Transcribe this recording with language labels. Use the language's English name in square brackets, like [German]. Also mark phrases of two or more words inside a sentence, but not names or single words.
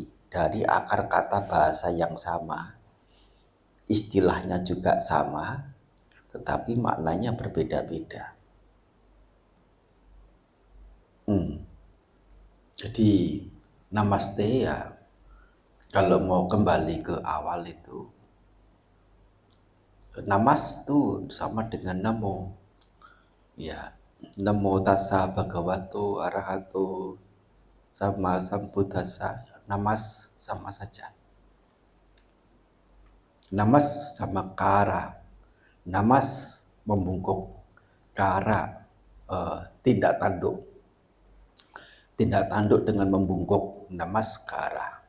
[Indonesian] Dari akar kata bahasa yang sama, istilahnya juga sama, tetapi maknanya berbeda-beda. Jadi namaste ya, kalau mau kembali ke awal itu, namas itu sama dengan namo. [Pali] Ya, namo tassa bhagavato arahato sama sambuddhassa. [Indonesian] Namas sama saja. Namas sama kara. Namas membungkuk, kara tindak tanduk. Tindak tanduk dengan membungkuk, namaskara.